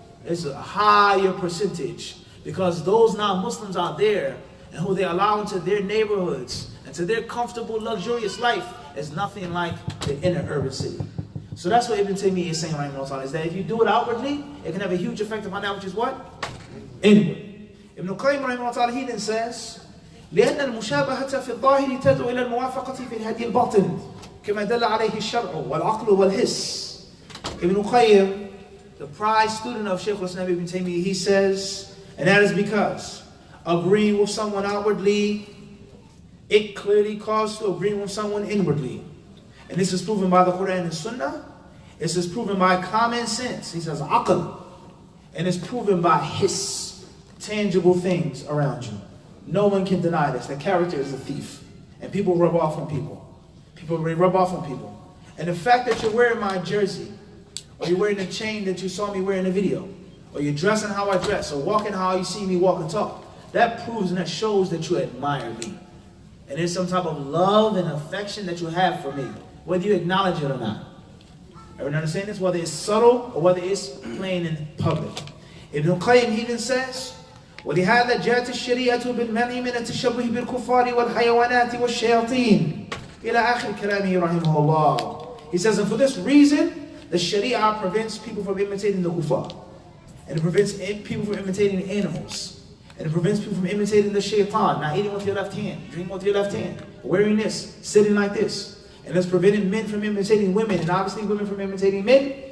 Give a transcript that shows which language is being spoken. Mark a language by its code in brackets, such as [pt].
[en] It's a higher percentage. Because those non-Muslims out there, and who they allow into their neighborhoods, and to their comfortable, luxurious life, is nothing like the inner urban city. So that's what Ibn Taymiyyah is saying, is that if you do it outwardly, it can have a huge effect upon that which is what? Inward. [ar] Ibn Qayyim, [en] he then says, [ar] لأن المشابهة في الظاهر تدعو إلى الموافقة في الهدي الباطن كما دل عليه الشرع والعقل والحس. [en] Ibn Qayyim, the prized student of Shaykh al-Islam Ibn Taymiyyah, he says, and that is because agreeing with someone outwardly, it clearly calls to agreeing with someone inwardly. And this is proven by the Quran and Sunnah. This is proven by common sense. He says aql. And it's proven by his tangible things around you. No one can deny this. The character is a thief. And people rub off on people. People rub off on people. And the fact that you're wearing my jersey, or you're wearing the chain that you saw me wear in the video, or you're dressing how I dress, or walking how you see me walk and talk, that proves and that shows that you admire me. And there's some type of love and affection that you have for me, whether you acknowledge it or not. Everyone understand this? Whether it's subtle or whether it's plain in public. [ar] Ibn Qayyim [en] even says, [ar] وَلِهَذَا جَاءَتِ الشَّرِيعَةُ بِالْمَنْعِ مِنَ التَّشَبُّهِ بِالْكُفَّارِ وَالْحَيَوَانَاتِ وَالشَّيَاطِينِ إِلَى آخِرِ كَلَامِهِ رَحِمَهُ اللَّهِ. [en] He says, and for this reason, the Sharia prevents people from imitating the kuffar. And it prevents people from imitating animals. And it prevents people from imitating the shaitan, not eating with your left hand, drinking with your left hand, wearing this, sitting like this. And it's preventing men from imitating women, and obviously women from imitating men.